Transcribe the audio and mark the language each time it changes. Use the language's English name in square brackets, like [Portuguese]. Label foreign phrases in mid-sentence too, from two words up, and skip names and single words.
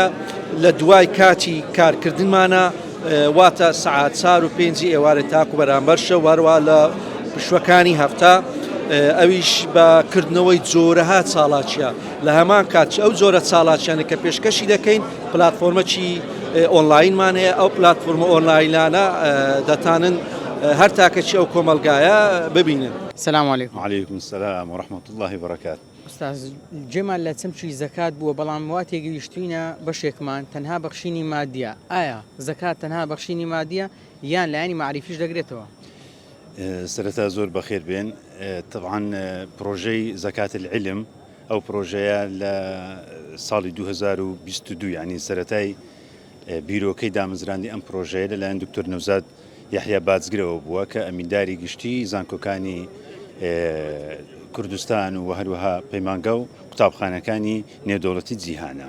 [Central Kurdish] لە دوای کاتی کارکردنمانە واتە سعات 4 و 5 ئێوارە تاکو بەرامبەر شە وەروە لە پشوەکانی هەفتە ئەویش بەکردنەوەی جۆرەها چاڵاچیە لە هەمان کات ئەو جۆرە چاڵاچیانە کە پێشکەشی دەکەین پلاتفۆرمەکی ئۆنلاینمان هەیە ئەو پلاتفۆرمە ئۆنلاینانە دەتانن هەر تاکەچی ئەو کۆمەلگایە ببینن. [Arabic] سلام علیکم. وعليكم السلام ورحمة الله وبركاته. [Central Kurdish] ئوستاز جێمان لە چەمچی زەکات بووە بەڵام وا تێگەیشتوینە بەشێکمان تەنها بەخشینی مادیە ئایا زەکات تەنها بەخشینی مادیە یان لایانی معریفیش دەگرێتەوە؟ سرەتا زۆر بەخێر بێن طبعا پرۆژەی زەکات العلم ئەو پرۆژەیە لە ساڵی 2022 یعنی سەرەتای بیرۆکەی دامەزراندی ئەم پرۆژەیە لەلایەن دکتۆر نەوزاد یحیا بازگرەوە بووە کە ئەمینداری گشتی زانکۆکانی کوردستان و هەروەها پەیمانگە و قوتابخانەکانی نێودەوڵەتی جیهانە.